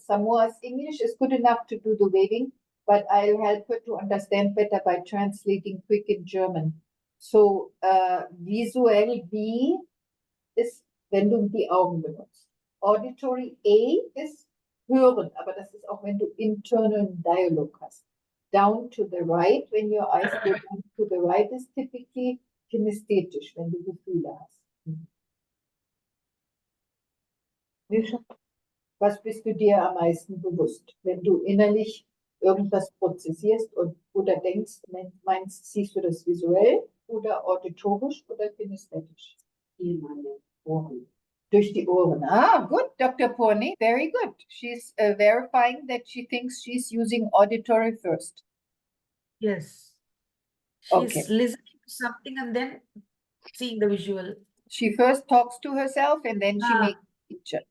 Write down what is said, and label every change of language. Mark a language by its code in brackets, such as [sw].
[en] Samoa's English is good enough to do the waving, but I'll help her to understand better by translating quick in German. [de] So, visuell B ist, wenn du die Augen benutzt. Auditory A ist hören, aber das ist auch, wenn du internal dialogue hast. [en] Down to the right, when your eyes go down to the right, is typically kinesthetisch, [de] wenn du Gefühle hast. Was bist du dir am meisten bewusst? Wenn du innerlich irgendwas prozessierst oder denkst, siehst du das visuell oder auditorisch oder kinesthetisch? In meine Ohren. Durch die Ohren. [en] Ah, good, Dr. Purni, very good. She's verifying that she thinks she's using auditory first. Yes. She's Okay. listening to something and then seeing the visual. She first talks to herself and then she makes a picture.